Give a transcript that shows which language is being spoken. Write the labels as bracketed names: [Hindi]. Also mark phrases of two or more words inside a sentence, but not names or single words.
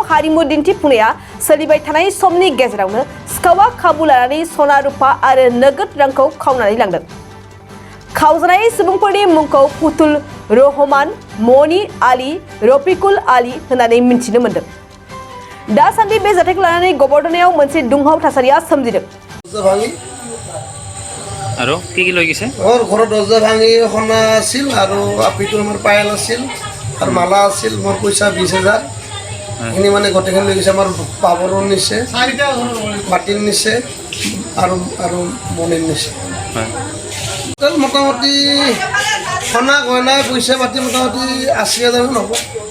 [Bodo] हारिमु दिन्थिफुंनाया सोलिबाय थानाय समनि गेजेरावनो सिखावा खाबु लानानै सना रुपा आरो नोगोद रांखौ खावनानै लांदों खावजानाय सुबुंफोरनि मुंखौ फुतुल रहमान मनि आली रफिकुल आली होननानै मिन्थिनो मोनदों दासान्दि बे जाथायखौ लानानै गबरदनायाव मोनसे दुंहाव थासारिया सोमजिदों [Assamese] আৰু কি লৈ গৈছে ঘৰৰ দৰ্জা ভাঙি সোণা আছিল আৰু আপিটো আমাৰ পায়েল আছিল আৰু মালা আছিল মোৰ পইচা 20,000 এখিনি মানে গোটেইখিনি লৈ গৈছে আমাৰ বাবৰৰ নিছে মাটিৰ নিছে আৰু মনিৰ নিছে মোটামুটি সোণা গয়না পইচা পাতি মোটামুটি 80,000 মান হ'ব